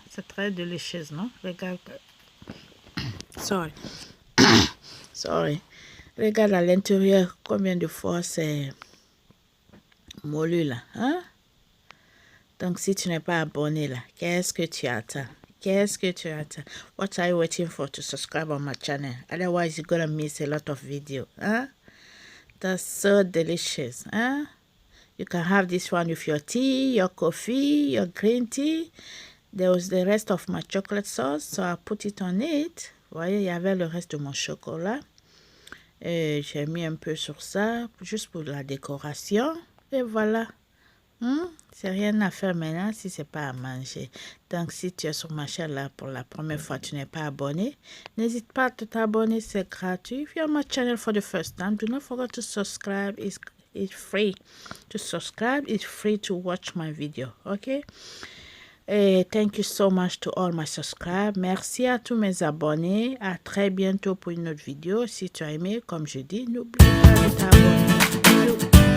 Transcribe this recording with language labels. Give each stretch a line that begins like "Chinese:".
French: C'est très délicieux, non? Regarde.
English: Sorry. Sorry.
French: Regarde à l'intérieur combien de fois c'est mollu là. Hein? Donc si tu n'es pas abonné là, qu'est-ce que tu attends? Qu'est-ce que tu attends?
English: What are you waiting for to subscribe on my channel? Otherwise you're gonna miss a lot of video. Huh? That's so delicious. Huh? You can have this one with your tea, your coffee, your green tea. There was the rest of my chocolate sauce, so I put it on it.
French: Vous voyez, il y avait le reste de mon chocolat. Et j'ai mis un peu sur ça, juste pour la décoration. Et voilà. C'est rien à faire maintenant si c'est pas à manger. Donc, si tu es sur ma chaîne là pour la première fois, tu n'es pas abonné, n'hésite pas à t'abonner, c'est gratuit.
English: If you're on my channel for the first time, do not forget to subscribe. It's free to subscribe. It's free to watch my video. Okay? Et thank you so much to all my subscribers.
French: Merci à tous mes abonnés. À très bientôt pour une autre vidéo. Si tu as aimé, comme je dis, n'oublie pas de t'abonner.